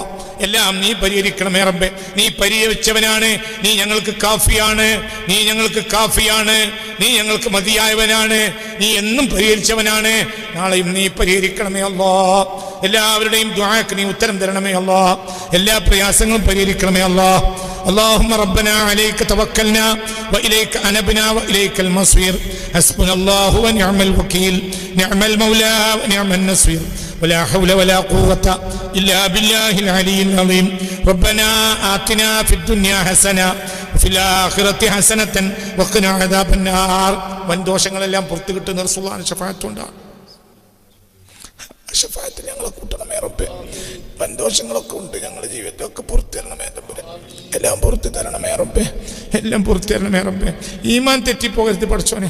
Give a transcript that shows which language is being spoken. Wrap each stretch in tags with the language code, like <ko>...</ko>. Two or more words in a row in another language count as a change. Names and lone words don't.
<ml>എല്ലാം നീ പരിഹരിക്കണമേ റബ്ബേ. നീ പരിഹരിച്ചവനാണ്. നീ ഞങ്ങൾക്ക് കാഫിയാണ്. നീ ഞങ്ങൾക്ക് കാഫിയാണ്. നീ ഞങ്ങൾക്ക് മതിയായവനാണ്. നീ എന്നും പരിഹരിച്ചവനാണ്. നാളെയും നീ പരിഹരിക്കണമേ അല്ലാഹ്. എല്ലാവരുടെയും ദുആക്ക് നീ ഉത്തരം തരണമേ അല്ലാഹ്. എല്ലാ പ്രയാസങ്ങളും പരിഹരിക്കണമേ അല്ലാഹ്.</ml> <ar>اللهم ربنا عليك توكلنا وإليك أنبنا وإليك المصير حسبنا الله ونعم الوكيل نعم المولى ونعم النصير ولا حول ولا قوة إلا بالله العلي العظيم ربنا آتنا في الدنيا حسنة وفي الآخرة حسنة وقنا عذاب النار.</ar> <ml>വൻദോഷങ്ങളെല്ലാം പുറത്തു കിട്ടുന്ന റസൂലുള്ളാഹിന്റെ ശഫാഅത്തുണ്ടാകും. ഷഫാഅത്തിൽ ഞങ്ങളെ കൂട്ടണമേ റബ്ബേ. വൻദോഷങ്ങളൊക്കെ ഉണ്ട് ഞങ്ങളുടെ ജീവിതത്തിലൊക്കെ പുറത്തു തരണമേ റബ്ബേ. എല്ലാം പുറത്തു തരണമേ റബ്ബേ. എല്ലാം പുറത്തു തരണമേ റബ്ബേ. ഈമാൻ തെറ്റിപ്പോകരുത് പഠിച്ചോനെ.</ml>